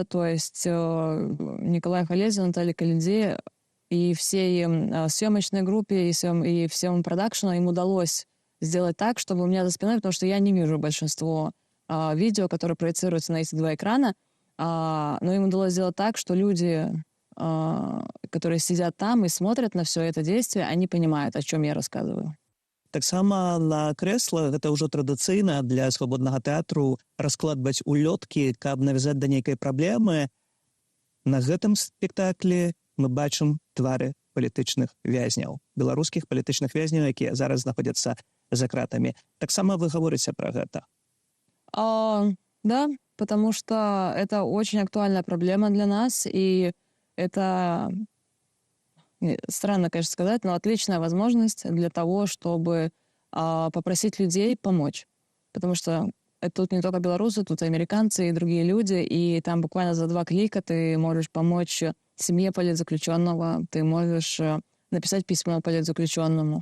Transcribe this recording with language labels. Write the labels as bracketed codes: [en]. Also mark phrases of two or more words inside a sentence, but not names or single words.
[ru] То есть Николай Халезин, Наталья Калиде и всей съемочной группе, и всем продакшену им удалось сделать так, чтобы у меня за спиной, потому что я не вижу большинство видео, которые проецируются на эти 2 экрана, но им удалось сделать так, что люди, которые сидят там и смотрят на все это действие, они понимают, о чем я рассказываю. [be] Таксама на крэсла гэта ўжо традыцыйна для Свабоднага тэатру раскладваць улёткі, каб навязаць да нейкай праблемы. На гэтым спектаклі мы бачым твары палітычных вязняў, беларускіх палітычных вязняў, якія зараз знаходзяцца за кратамі. Таксама вы гаворыце пра гэта? [ru] Да, потому что это очень актуальная проблема для нас, и это, странно, конечно, сказать, но отличная возможность для того, чтобы попросить людей помочь. Потому что тут не только белорусы, тут и американцы, и другие люди, и там буквально за 2 клика ты можешь помочь семье политзаключенного, ты можешь написать письмо политзаключенному.